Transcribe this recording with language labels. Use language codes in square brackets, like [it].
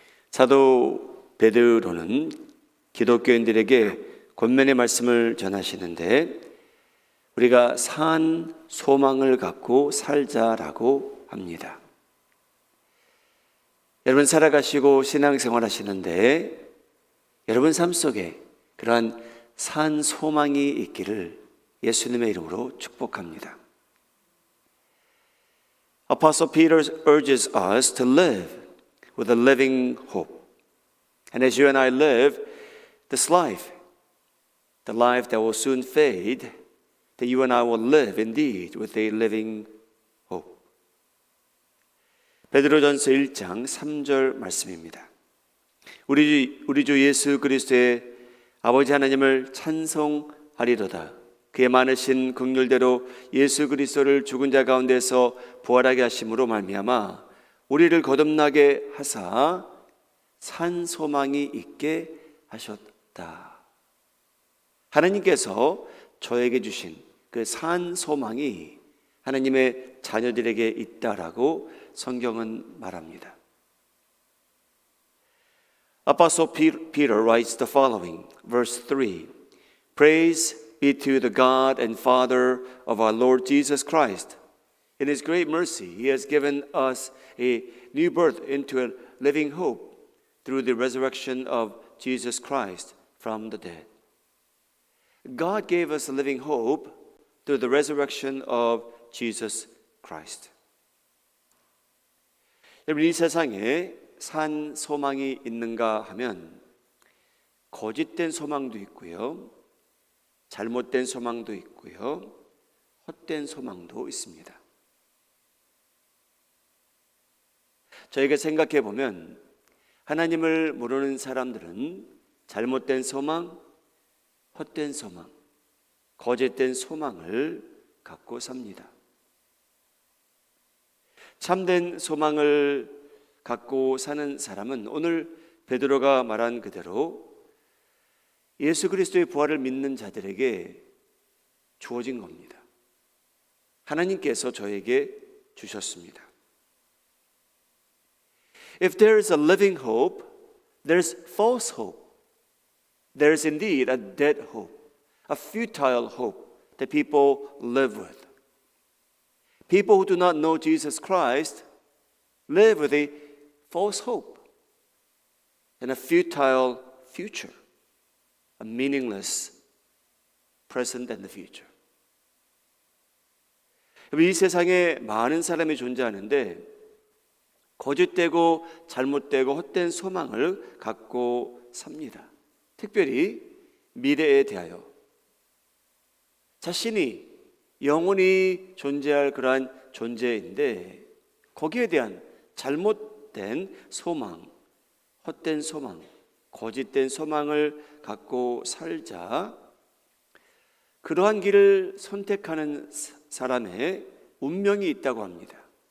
[ko] 사도 베드로는 기독교인들에게 권면의 말씀을 전하시는데 우리가 산 소망을 갖고 살자라고 합니다. 여러분 살아가시고 신앙생활 하시는데 여러분 삶 속에 그러한 산 소망이 있기를 예수님의 이름으로 축복합니다. [en] Apostle Peter urges us to live with a living hope. And as you and I live this life, the life that will soon fade, that you and I will live indeed with a living hope. [ko] 베드로전서 1장 3절 말씀입니다. 우리 주 예수 그리스도의 아버지 하나님을 찬송하리로다. 그의 많으신 긍휼대로 예수 그리스도를 죽은 자 가운데서 부활하게 하심으로 말미암아 우리를 거듭나게 하사 산 소망이 있게 하셨다. 하나님께서 저에게 주신 그 산 소망이 하나님의 자녀들에게 있다라고 성경은 말합니다. [en] Apostle Peter writes the following, verse 3. Praise be to the God and Father of our Lord Jesus Christ. In His great mercy, He has given us a new birth into a living hope through the resurrection of Jesus Christ from the dead. God gave us a living hope through the resurrection of Jesus Christ. [ko] 여러분, 이 세상에 산 소망이 있는가 하면 거짓된 소망도 있고요, 잘못된 소망도 있고요, 헛된 소망도 있습니다. 저희가 생각해 보면 하나님을 모르는 사람들은 잘못된 소망, 헛된 소망, 거짓된 소망을 갖고 삽니다. 참된 소망을 갖고 사는 사람은 오늘 베드로가 말한 그대로 예수 그리스도의 부활을 믿는 자들에게 주어진 겁니다. 하나님께서 저에게 주셨습니다. [en] If there is a living hope, there's false hope. There's indeed a dead hope, a futile hope that people live with. People who do not know Jesus Christ live with a false hope and a futile future, a meaningless present and the future. [ko] 이 세상에 많은 사람이 존재하는데 거짓되고 잘못되고 헛된 소망을 갖고 삽니다. 특별히 미래에 대하여 자신이 영원히 존재할 그러한 존재인데 거기에 대한 잘못된 소망, 헛된 소망, 거짓된 소망을 갖고 살자 그러한 길을 선택하는 사람의 운명이 있다고 합니다.